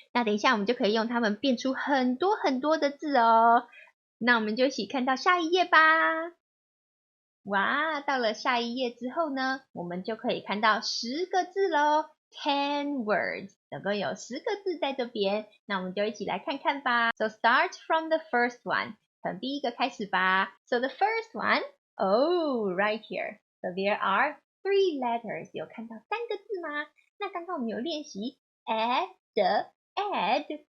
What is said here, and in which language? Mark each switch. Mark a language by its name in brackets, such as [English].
[Chinese] 那等一下我们就可以用它们变出很多很多的字哦。那我们就一起看到下一页吧。哇，到了下一页之后呢，我们就可以看到10个字咯。 [English] 10 words， [Chinese] 总共有10个字在这边。那我们就一起来看看吧。 [English] So start from the first one， [Chinese] 从第一个开始吧。 [English] So the first one, oh, right here. So there are 3 letters， [Chinese] 有看到3个字吗？那刚刚我们有练习 add, add。